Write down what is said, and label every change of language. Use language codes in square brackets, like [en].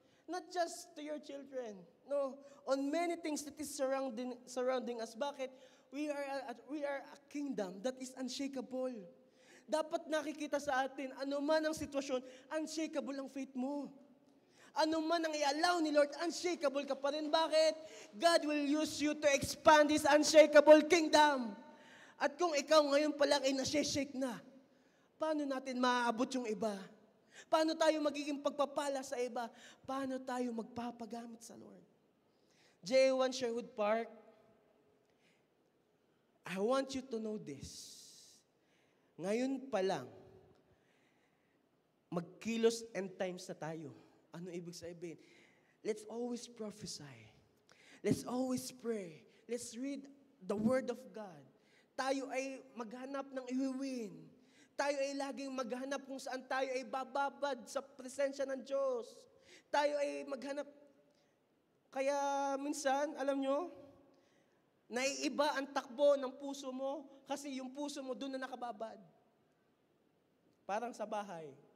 [en] Not just to your children. No, on many things that is surrounding us. [tl] Bakit? [en] We are a kingdom that is unshakable. [tl] Dapat nakikita sa atin, ano man ang sitwasyon, unshakable ang faith mo. Ano man ang i-allow ni Lord, unshakable ka pa rin. Bakit? [en] God will use you to expand His unshakable kingdom. [tl] At kung ikaw ngayon pa lang ay nashake na, paano natin maaabot yung iba? Paano tayo magiging pagpapala sa iba? Paano tayo magpapagamit sa Lord? [en] J1 Sherwood Park, I want you to know this. [tl] Ngayon pa lang, magkilos end times na tayo. Ano ibig sabihin? [en] Let's always prophesy. Let's always pray. Let's read the Word of God. [tl] Tayo ay maghanap ng iwiwin. Tayo ay laging maghanap kung saan tayo ay bababad sa presensya ng Diyos. Tayo ay maghanap. Kaya minsan, alam nyo, naiiba ang takbo ng puso mo kasi yung puso mo doon na nakababad. Parang sa bahay.